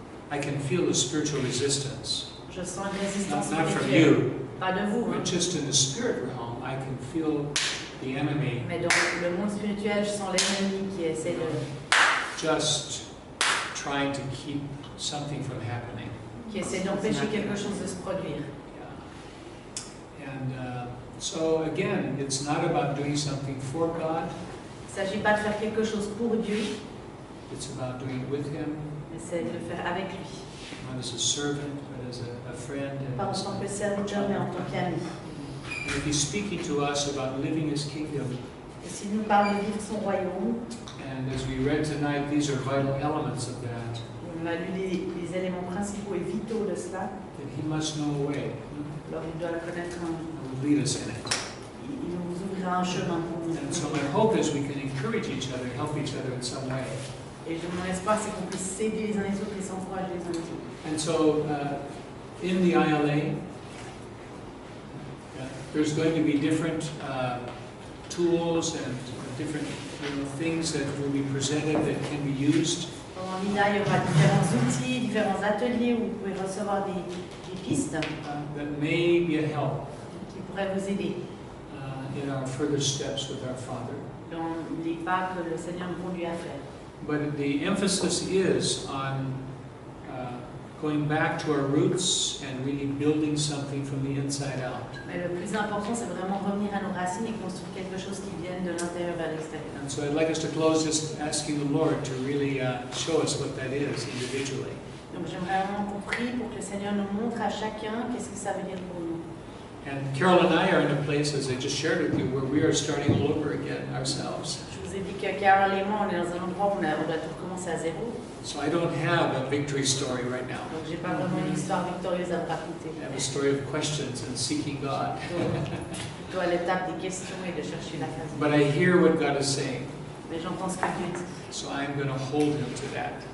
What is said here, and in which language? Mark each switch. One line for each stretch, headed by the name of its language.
English: I can feel the spiritual resistance.
French: je sens une résistance
English: Not from
French: spirituelle.
English: you,
French: Pas de vous, hein.
English: but just in the spirit realm, I can feel the enemy
French: Mais dans le monde spirituel, je sens l'ennemi qui essaie
English: just trying to keep something from happening.
French: d'empêcher quelque chose de se produire.
English: Yeah. And so again, it's not about doing something for God,
French: Il ne s'agit pas de faire quelque chose pour Dieu,
English: it's about doing it with Him,
French: mais c'est de le faire avec lui.
English: not as a servant, but as a friend.
French: Pas en
English: And
French: tant que serviteur, mais en tant qu'ami.
English: if He's speaking to us about living His kingdom,
French: Et s'il nous parle de vivre son royaume,
English: and as we read tonight, these are vital elements of that,
French: on a lu les éléments principaux et vitaux de cela,
English: then He must know a way
French: alors il doit connaître
English: that will lead us in it.
French: il nous ouvrira un chemin pour nous.
English: And so my hope is we can encourage each other, help each other in some way.
French: Et mon espoir, c'est qu'on puisse s'aider les uns les autres et s'encourager les uns les autres.
English: And so in the ILA, there's going to be different tools and different things that will be presented that can be used.
French: Pendant l'INA, il y aura différents outils, différents ateliers où vous pouvez recevoir des pistes
English: That may be a help
French: qui pourraient vous aider
English: in our further steps with our Father.
French: dans les pas que le Seigneur nous conduit à faire.
English: But the emphasis is on going back to our roots and really building something from the inside out.
French: Mais le plus important, c'est vraiment revenir à nos racines et construire quelque chose qui vienne de l'intérieur vers l'extérieur.
English: And so I'd like us to close just asking the Lord to really show us what that is individually.
French: Donc j'aimerais vraiment qu'on prie pour que le Seigneur nous montre à chacun qu'est-ce que ça veut dire pour nous.
English: And Carol and I are in a place, as I just shared with you, where we are starting all over again ourselves.
French: Je vous ai dit que Carol et moi, on est dans un endroit où on doit tout recommencer à zéro.
English: So I don't have a victory story right now.
French: Donc j'ai pas vraiment une histoire victorieuse à vous raconter.
English: I have a story of questions and seeking God.
French: Plutôt à l'étape des questions et de chercher la face.
English: But I hear what God is saying.
French: Mais j'entends ce que Dieu dit.
English: So I'm going to hold Him to that.